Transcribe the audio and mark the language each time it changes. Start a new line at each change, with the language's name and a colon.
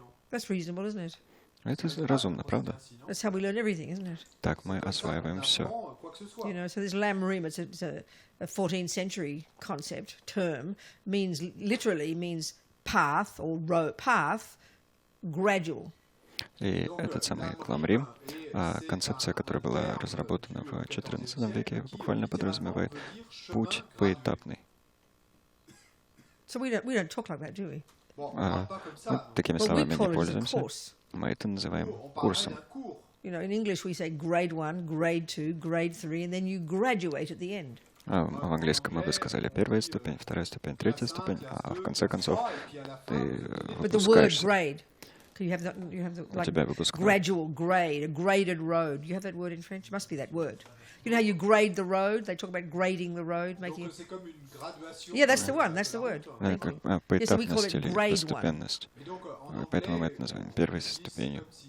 English: That's reasonable, isn't it?
Russian: Это разумно, правда?
English: That's how we learn everything, isn't it?
Russian: Так мы осваиваем все.
English: You know, so this Lamrim, it's a 14th century concept, term, literally means path or road, path, gradual.
Russian: И этот самый Ламрим, концепция, которая была разработана в XIV веке, буквально подразумевает путь поэтапный.
English: So we don't talk like that, do we?
Russian: Мы такими словами не пользуемся. Мы это называем курсом.
English: You know, in English we say grade 1, grade 2, grade 3, and then you graduate at the end.
Russian: В английском мы бы сказали первая ступень, вторая ступень, третья ступень, а в конце концов ты выпускаешься.
English: You have the like
Russian: тебя выпускают.
English: gradual grade, a graded road. You have that word in French? It must be that word. You know how you grade the road? They talk about grading the road, making it... Yeah, that's the one. That's the word.
Russian: Поэтапность или постепенность. Поэтому мы это называем первой ступенью.